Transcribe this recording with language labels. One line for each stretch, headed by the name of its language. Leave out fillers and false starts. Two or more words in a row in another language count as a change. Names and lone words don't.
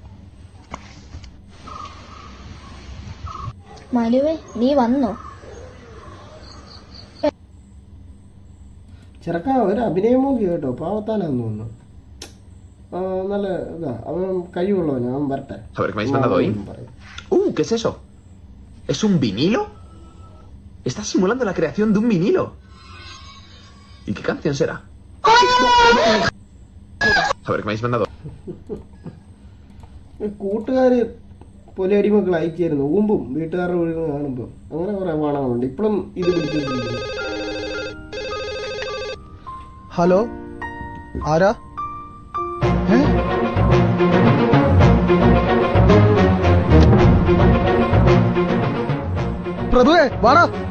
Malayalam: മനുവേ, നീ വന്നോ? ചെറുക്ക ഒരു അഭിനയമോക്കി കേട്ടോ. പാവത്താനാന്ന് തോന്നുന്നു. നല്ല ഇതാ. അവൻ കഴിവുള്ളവന്. അവൻ വരട്ടെ.
Spanish: ¿Qué es eso? ¿Es un vinilo? Estás simulando la creación de un vinilo. ¿Y qué canción será? A ver, ¿qué me habéis mandado?
Malayalam: കൂട്ടുകാര് പൊലയടിമക്കൾ അയച്ചായിരുന്നു. ഊമ്പും വീട്ടുകാരുടെ വീട് കാണുമ്പോൾ അങ്ങനെ കുറെ വാണങ്ങളുണ്ട്. ഇപ്പോഴും ഇത് പിടിച്ചിട്ടുണ്ട്. ഹലോ, ആരാ? പ്രഭുവേ വാടാ.